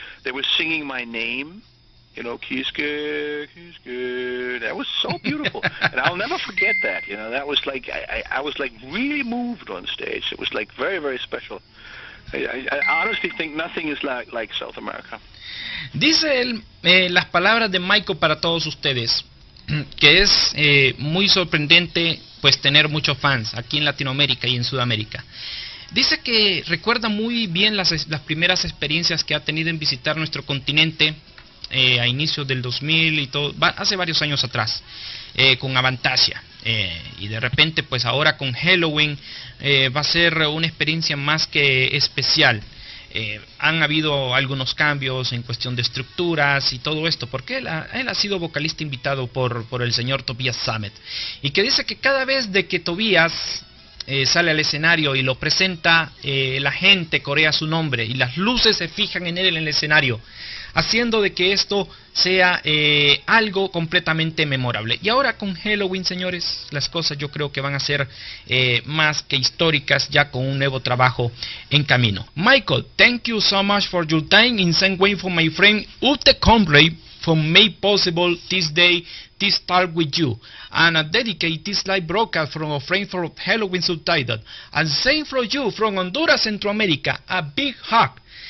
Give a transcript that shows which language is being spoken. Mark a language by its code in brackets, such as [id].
[en] They were singing my name, you know, Kiske, Kiske. That was so beautiful, and I'll never forget that. You know, that was like I was like really moved on stage. It was like very, very special. I honestly think nothing is like South America. [es] Dice él las palabras de Michael para todos ustedes. que es muy sorprendente pues tener muchos fans aquí en Latinoamérica y en Sudamérica. Dice que recuerda muy bien las primeras experiencias que ha tenido en visitar nuestro continente a inicios del 2000 y todo, hace varios años atrás, con Avantasia. Y de repente pues ahora con Helloween va a ser una experiencia más que especial. Han habido algunos cambios en cuestión de estructuras y todo esto, porque él ha sido vocalista invitado por el señor Tobias Sammet, y que dice que cada vez de que Tobias sale al escenario y lo presenta, la gente corea su nombre y las luces se fijan en él en el escenario, haciendo de que esto sea algo completamente memorable. Y ahora con Helloween, señores, las cosas yo creo que van a ser más que históricas, ya con un nuevo trabajo en camino. [en] Michael, thank you so much for your time. In same way for my friend Ute Conrad for made possible this day, this talk with you, and I dedicate this live broadcast from a friend for Helloween Subtitled, and same for you from Honduras, Central America. A big hug.